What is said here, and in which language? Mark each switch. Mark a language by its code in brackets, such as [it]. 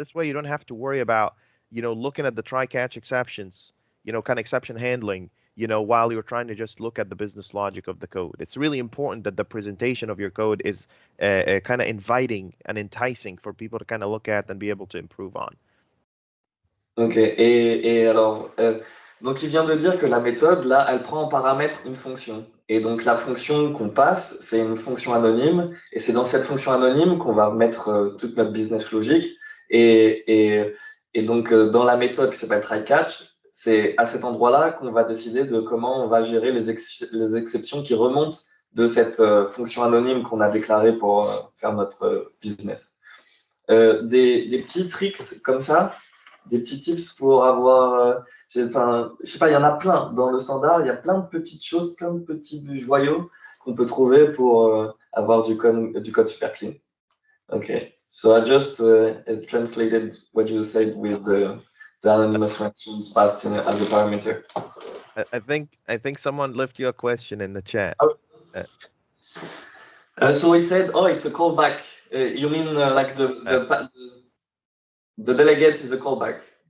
[en] This way you don't have to worry about, looking at the try-catch exceptions, kind of exception handling, while you're trying to just look at the business logic of the code. It's really important that the presentation of your code is kind of inviting and enticing for people to kind of look at and be able to improve on. [fr] Ok, et alors, donc il vient de dire que la méthode, là, elle prend en paramètre une fonction. Et donc la fonction qu'on passe, c'est une fonction anonyme, et c'est dans cette fonction anonyme qu'on va mettre toute notre business logique. Et donc dans la méthode qui s'appelle try-catch, c'est à cet endroit-là qu'on va décider de comment on va gérer les exceptions qui remontent de cette fonction anonyme qu'on a déclarée pour faire notre business. Des petits tricks comme ça, des petits tips pour avoir, je sais pas, il y en a plein dans le standard, il y a plein de petites choses, plein de petits joyaux qu'on peut trouver pour avoir du code super clean. [en] Okay, so I just translated what you said with the anonymous functions passed in as a parameter. I think someone left you a question in the chat. So he said, oh, it's a callback. You mean like the delegate is a callback?